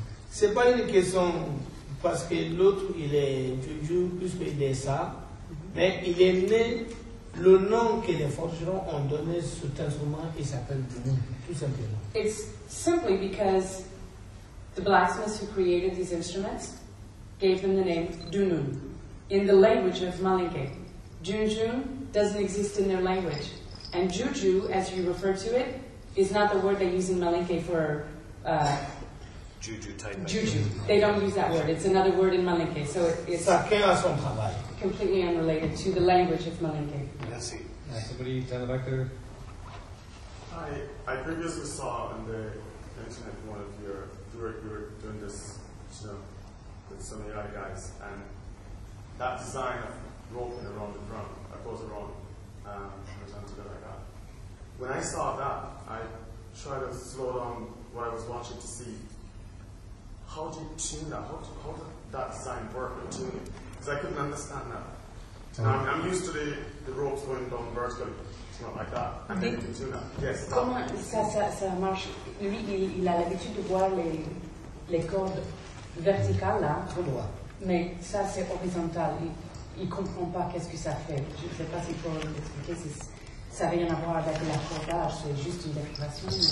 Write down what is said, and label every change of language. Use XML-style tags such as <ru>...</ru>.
<fr>C'est pas une question parce que l'autre il est juju puisqu'il est ça, mais il est né. Le nom que les forgerons ont donné cet instrument, il s'appelle dunnun, tout simplement.</fr> <en>It's simply because the blacksmiths who created these instruments gave them the name dunnun in the language of Malinke. Junjun doesn't exist in their language, and juju, as you refer to it, is not the word they use in Malinke for Juju type. juju. They don't use that word. It's another word in Malinke, so it's</en> <fr>Chacun a son travail.</fr> <en>completely unrelated to the language of Malinke.</en> <fr>Merci.</fr> <en>Somebody down the back there. I previously saw on the internet one of you were doing this, with some of the other guys, and that design of roping around the drum, I suppose around, horizontal like that. When I saw that, I tried to slow down what I was watching to see how do you tune that? How did that design work with tuning? Because I couldn't understand that. I'm used to the ropes going down vertically. It's not like that. And then you can tune that. Yes.</en> <fr>Comment ça marche? Lui, il a l'habitude de voir les cordes verticales là, mais ça c'est horizontal. Il comprend pas qu'est-ce que ça fait. Je ne sais pas s'il faut l'expliquer. Ça n'a rien à voir avec l'accordage, c'est juste une décoration.</fr>